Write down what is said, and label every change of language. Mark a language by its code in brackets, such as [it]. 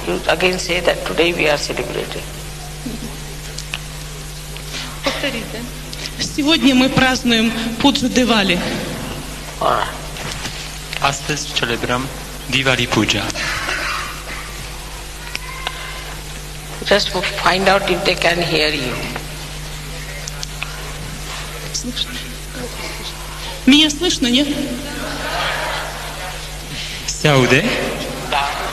[en] You again say that today we are celebrating. [ru] Повторите. Сегодня мы празднуем пуджу Дивали. [ro] Astăzi celebrăm Diwali Puja. [en] Just find out if they can hear you. [ru] Меня слышно, нет? [ro] Se aude? Da.